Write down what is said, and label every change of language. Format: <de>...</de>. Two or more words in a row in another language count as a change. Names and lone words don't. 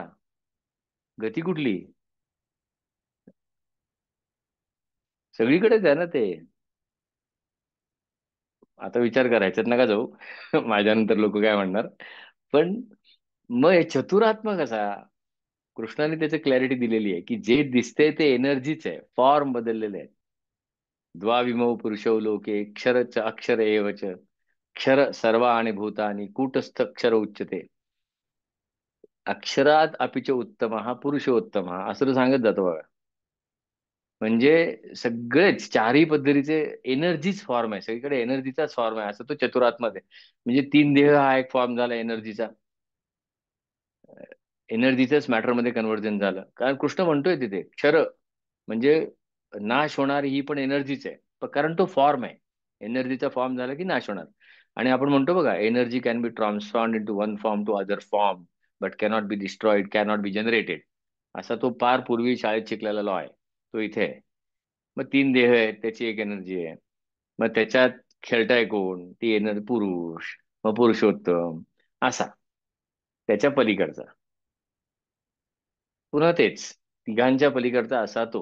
<mr>गती कुठली? सगळीकडेच आहे ना ते. आता विचार करायच्यात नका जाऊ. माझ्यानंतर लोक काय म्हणणार. पण मग हे चतुरात्मा कसा? कृष्णाने त्याची क्लॅरिटी दिलेली आहे, की जे दिसतंय ते एनर्जीच आहे, फॉर्म बदललेले आहेत.</mr> <sa>द्वाविमौ पुरुषौ लोके क्षर च अक्षर एव च, क्षर सर्वाणि भूतानि कूटस्थ क्षर उच्यते. अक्षरात अपिच उत्तम</sa> <mr>हा पुरुषोत्तम हा, असं तो सांगत जातो बघा. म्हणजे सगळेच चारही पद्धतीचे एनर्जीच फॉर्म आहे, सगळीकडे एनर्जीचाच फॉर्म आहे, असं तो चतुरात्मा आहे. म्हणजे तीन देह हा एक फॉर्म झाला एनर्जीचा. एनर्जीचंच मॅटरमध्ये कन्व्हर्जन झालं. कारण कृष्ण म्हणतोय तिथे क्षर म्हणजे नाश होणारी ही पण एनर्जीच आहे. कारण तो फॉर्म आहे. एनर्जीचा फॉर्म झाला की नाश होणार. आणि आपण म्हणतो बघा,</mr> <en>Energy can be transform in to one form to other form, but cannot be destroyed, cannot be generated.</en> <mr>असा तो पार पूर्वी शाळेत शिकलेला लॉ आहे, तो इथे आहे. मग तीन देह आहेत, त्याची एक एनर्जी आहे. मग त्याच्यात खेळताय कोण, ती एनर्जी पुरुष, मग पुरुषोत्तम असा, त्याच्या पलीकडचा पुन्हा तेच, तिघांच्या पलीकडचा असा तो.</mr>